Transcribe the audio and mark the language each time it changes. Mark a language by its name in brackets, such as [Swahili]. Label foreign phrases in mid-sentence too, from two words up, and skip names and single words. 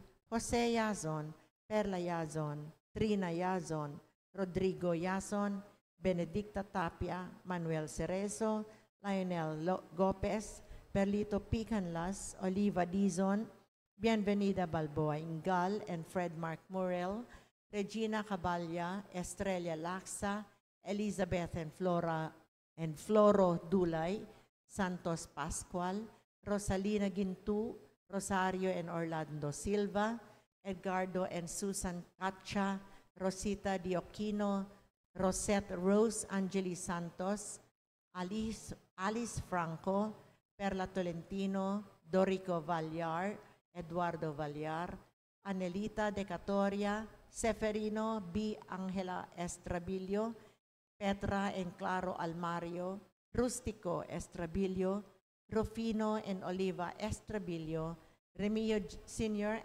[English] Jose Yazon, Perla Yazon, Trina Yazon, Rodrigo Yazon, Benedicta Tapia, Manuel Cerezo, Lionel Gopez, Perlito Picanlas, Oliva Dizon, Bienvenida Balboa Ingal and Fred Mark Morel, Regina Caballa, Estrella Laxa, Elizabeth and Floro Dulay, Santos Pascual, Rosalina Gintu, Rosario and Orlando Silva, Edgardo and Susan Cacha, Rosita Dioquino, Rosette Rose Angeli Santos, Alice Franco, Perla Tolentino, Dorico Vallar, Eduardo Vallar, Anelita Decatoria, Seferino B. Angela Estrabilio, Petra and Claro Almario, Rustico Estrabilio, Rufino and Oliva Estrabilio, Remio Sr.